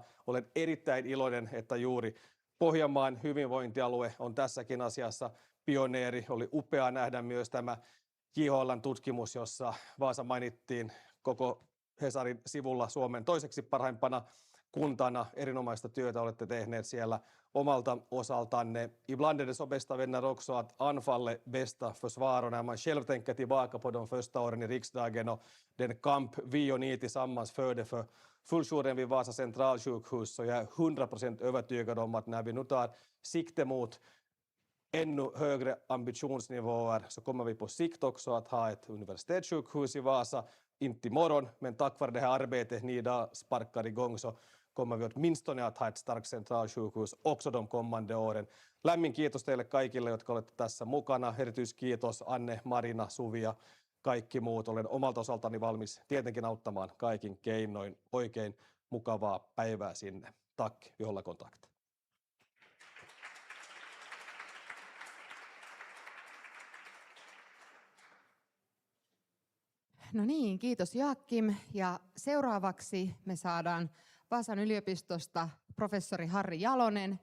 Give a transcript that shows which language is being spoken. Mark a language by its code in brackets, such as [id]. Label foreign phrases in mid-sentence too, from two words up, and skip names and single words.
[fi] Olen erittäin iloinen, että juuri Pohjanmaan hyvinvointialue on tässäkin asiassa pioneeri. Oli upea nähdä myös tämä JHL:n tutkimus, jossa Vaasa mainittiin koko Hesarin sivulla Suomen toiseksi parhaimpana kuntana. Erinomaista työtä olette tehneet siellä omalta osaltanne. [sv] Ibland är det så bästa vänner också att anfallet bästa försvar. När man själv tänker tillbaka på de första åren i riksdagen och den kamp vi och ni tillsammans förde för fullsjouren vid Vasa centralsjukhus, så jag är 100% övertygad om att när vi nu tar sikte mot ännu högre ambitionsnivåer så kommer vi på sikt också att ha ett universitetssjukhus i Vasa, inte imorgon, men tack vare det här arbetet ni idag sparkar igång så kommer vi åtminstone att ha ett starkt centralsjukhus också de kommande åren. [fi] Lämmin kiitos teille kaikille, jotka olette tässä mukana. Erityiskiitos Anne, Marina, Suvi ja kaikki muut. Olen omalta osaltani valmis tietenkin auttamaan kaikin keinoin. Oikein mukavaa päivää sinne. [sv] Tack, vi håller kontakt. [fi] No niin, kiitos Joakim. Ja seuraavaksi me saadaan Vaasan yliopistosta professori Harri Jalonen.